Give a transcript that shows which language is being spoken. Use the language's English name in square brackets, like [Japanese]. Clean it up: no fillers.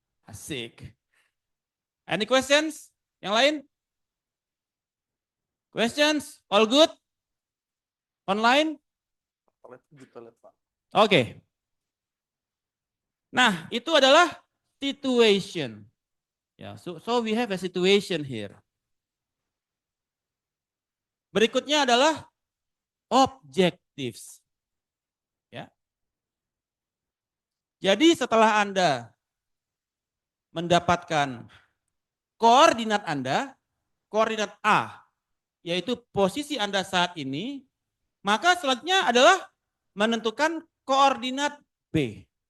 [Indonesian] Asik. [English] Any questions? [Indonesian] Yang lain? [English] Questions? All good? Online? [Indonesian] Oke. Nah, itu adalah situation. [English] Ya, so we have a situation here. [Indonesian] Berikutnya adalah objectives. Ya. Jadi setelah Anda mendapatkan koordinat Anda, koordinat A, yaitu posisi Anda saat ini, maka selanjutnya adalah menentukan koordinat B.